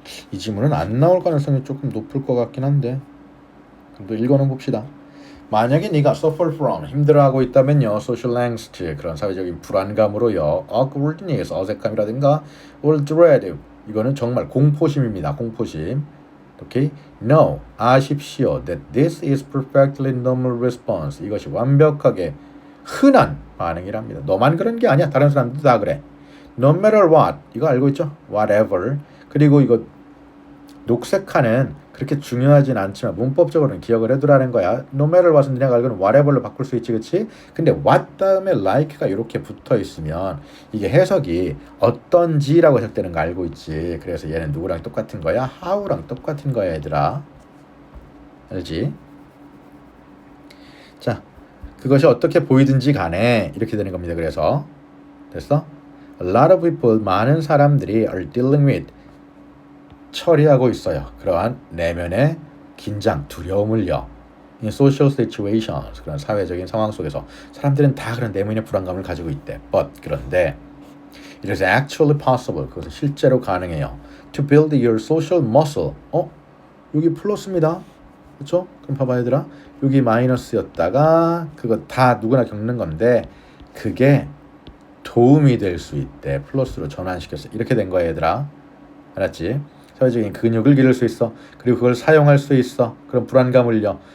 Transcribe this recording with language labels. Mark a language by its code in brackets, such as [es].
[ko] 이 지문은 안 나올 가능성이 조금 높을 것 같긴 한데 그래도 읽어는 봅시다. 만약에 네가 [en] suffer from [ko] 힘들어하고 있다면요, [en] social angst [ko] 그런 사회적인 불안감으로요, awkwardness 어색함이라든가, [en] or dread [ko] 이거는 정말 공포심입니다. 공포심. 오케이? [en] No, [ko] 아십시오 [en] that this is perfectly normal response. [ko] 이것이 완벽하게 흔한 반응이랍니다. 너만 그런 게 아니야. 다른 사람들도 다 그래. [en] No matter what [ko] 이거 알고 있죠? [en] Whatever. [ko] 그리고 이거 녹색하는 그렇게 중요하진 않지만 문법적으로는 기억을 해두라는 거야. No matter what은 그냥 알고는 whatever로 바꿀 수 있지, 그치? 근데 what 다음에 like가 이렇게 붙어 있으면 이게 해석이 어떤지라고 해석되는 거 알고 있지. 그래서 얘는 누구랑 똑같은 거야? how랑 똑같은 거야, 얘들아. 알지? 자, 그것이 어떻게 보이든지 간에 이렇게 되는 겁니다. 그래서 됐어? [en] A lot of people, [ko] 많은 사람들이 [en] are dealing with [ko] 처리하고 있어요. 그러한 내면의 긴장, 두려움을요. [en] In social situations, [ko] 그런 사회적인 상황 속에서 사람들은 다 그런 내면의 불안감을 가지고 있대. [en] But [ko] 그런데 [en] it is actually possible. [ko] 그것은 실제로 가능해요. [en] To build your social muscle. [ko] 여기 플러스입니다. 그렇죠? 그럼 봐봐 얘들아. 여기 마이너스였다가 그거 다 누구나 겪는 건데 그게 도움이 될 수 있대. 플러스로 전환시켰어. 이렇게 된 거야 얘들아. 알았지? 사회적인 근육을 기를 수 있어. 그리고 그걸 사용할 수 있어. 그런 불안감을요.